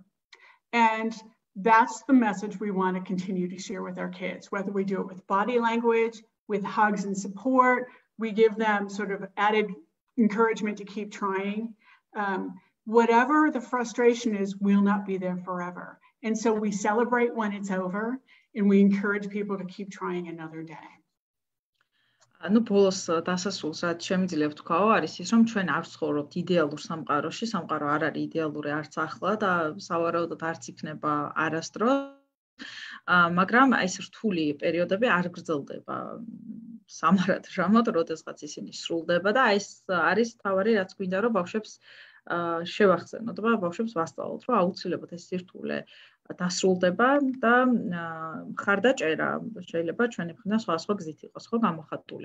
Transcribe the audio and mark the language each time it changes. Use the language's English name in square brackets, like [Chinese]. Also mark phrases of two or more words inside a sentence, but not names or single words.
[English] And that's the message we want to continue to share with our kids, whether we do it with body language, with hugs and support. We give them sort of added encouragement to keep trying. Whatever the frustration is will not be there forever. And so we celebrate when it's over, and we encourage people to keep trying another day. [Georgian] Ну, ბოლოს დასასრულსაც შემიძლია ვთქვაო, არის ის, რომ ჩვენ არ ვცხოვრობთ იდეალურ სამყაროში, სამყარო არ არის იდეალური არც ახლა და სავარაუდოდ არც იქნება არასდროს. მაგრამ ეს რთული პერიოდები არ გრძელდება სამარად ჟამად, როდესაც ისინი სრულდება და ეს არის თავარი, რაც გვინდა რომ ბავშვებს შევახსენოთ და ბავშვებს ვასწავლოთ, რომ აუცილებლად ეს სირთულე დასრულდება და მხარდაჭერა შეიძლება ჩვენი მხრიდან სხვა გზით იყოს, ხო, გამოხატული.